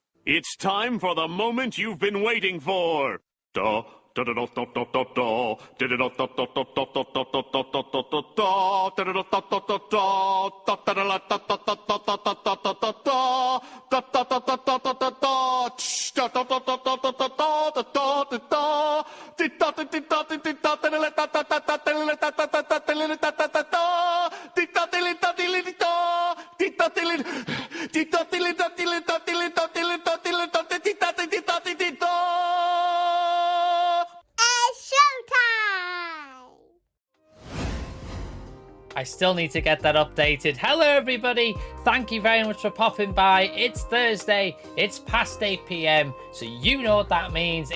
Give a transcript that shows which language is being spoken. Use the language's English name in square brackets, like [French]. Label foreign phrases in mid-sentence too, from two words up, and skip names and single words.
[English] It's time for the moment you've been waiting for. Da da da da da da da da. Da da da da da da da da da da da da da da da. Da da da da da da da. Da da da da da da da da da da da da da da. Da da da da da da da da. Tsh. Da da da da da da da da da da da da da. Di da di da di da da da da da da da da da da da da da da da. Di da di da di da. Di da di di da di da di da di da di da. I still need to get that updated. Hello everybody, thank you very much for popping by. It's Thursday, it's past 8 PM, so you know what that means.